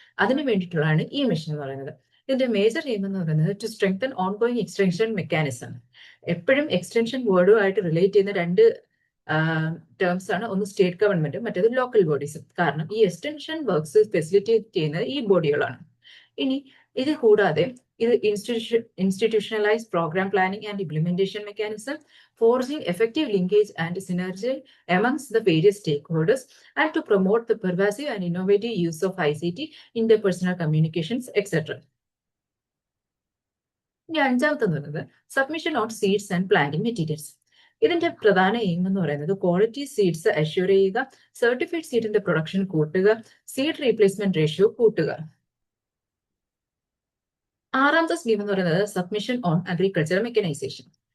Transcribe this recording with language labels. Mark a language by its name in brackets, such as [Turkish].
[Malayalam] അതിന് വേണ്ടിയിട്ടുള്ളതാണ് ഈ മിഷൻ എന്ന് പറയുന്നത്. ഇതിന്റെ മേജർ എയിം എന്ന് പറയുന്നത് [English] To strengthen ongoing extension mechanism. [Malayalam] എപ്പോഴും എക്സ്റ്റൻഷൻ വേർഡുമായിട്ട് റിലേറ്റ് ചെയ്യുന്ന രണ്ട് ടേംസ് ആണ്. ഒന്ന് സ്റ്റേറ്റ് ഗവൺമെന്റും മറ്റേത് ലോക്കൽ ബോഡീസും. കാരണം ഈ എക്സ്റ്റൻഷൻ വർക്ക്സ് ഫെസിലിറ്റേറ്റ് ചെയ്യുന്നത് ഈ ബോഡികളാണ്. ഇനി ഇത് കൂടാതെ [English] ഇത് institutionalized program planning and implementation mechanism, forging effective linkage and synergy amongst the various stakeholders, and to promote the pervasive and innovative use of ICT, interpersonal communications, etc. [Malayalam] ഇനി അഞ്ചാമത്തെ പറയുന്നത് submission on seeds and planting materials. ഇതിന്റെ പ്രധാന aim എന്ന് പറയുന്നത് quality seeds assure ചെയ്യുക, certified സീഡിന്റെ production കൂട്ടുക, seed replacement ratio കൂട്ടുക. ആറാമത്തെ സ്കീം എന്ന് പറയുന്നത് സബ്മിഷൻ ഓൺ അഗ്രികൾച്ചർ മെക്കനൈസേഷൻ.